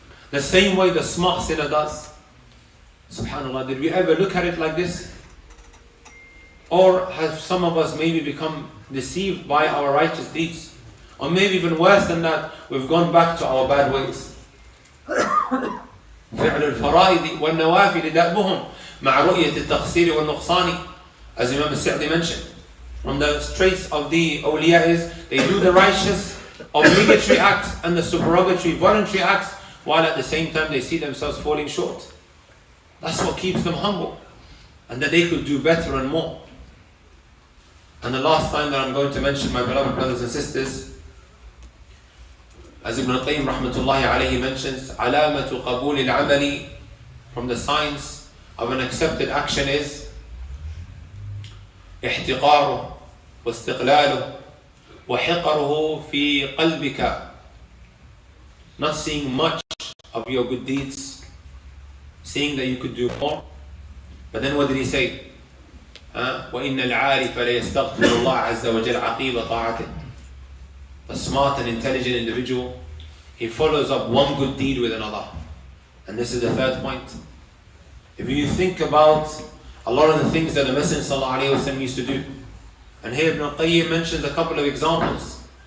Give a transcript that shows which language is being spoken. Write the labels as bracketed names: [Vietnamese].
[English] The same way the smart sinner does. SubhanAllah, did we ever look at it like this? Or have some of us maybe become deceived by our righteous deeds? Or maybe even worse than that, we've gone back to our bad ways. [Arabic] فعل الفرائض والنوافل دأبهم مع رؤية التقصير والنقصان. [English] As Imam al-Sa'di mentioned, from the traits of the awliya is they do the righteous obligatory acts and the supererogatory voluntary acts, while at the same time they see themselves falling short. That's what keeps them humble, and that they could do better and more. And the last time that I'm going to mention, my beloved brothers and sisters, as Ibn al-Qayyim rahmatullahi alayhi mentions, [Arabic] علامة قبول العمل, [English] from the signs of an accepted action is [Arabic] احتقاره واستقلاله وحقره في قلبك. [English] Not seeing much of your good deeds, seeing that you could do more. But then what did he say? [Arabic] وإن العارف ليستغفر الله عز وجل عقيب طاعته. [English] The smart and intelligent individual, he follows up one good deed with another. And this is the third point. If you think about a lot of the things that the Messenger ﷺ used to do, and here Ibn al-Qayyim mentions a couple of examples.